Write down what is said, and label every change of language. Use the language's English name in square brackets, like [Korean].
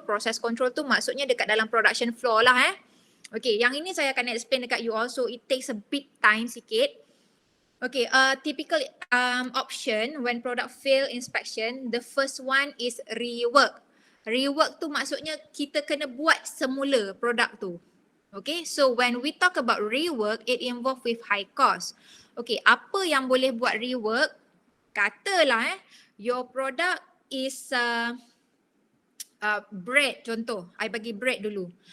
[Malay] Process control tu maksudnya dekat dalam production floor lah Okay, yang ini saya akan explain dekat you all, [English] so it takes a bit time [Malay] sikit. [English] Okay, typical option when product fail inspection, the first one is rework. [Malay] Rework tu maksudnya kita kena buat semula produk tu. [English] Okay, so when we talk about rework, it involve with high cost. [Malay] Okay, apa yang boleh buat rework? Katalah [English] your product is bread [Malay] contoh. I bagi bread dulu.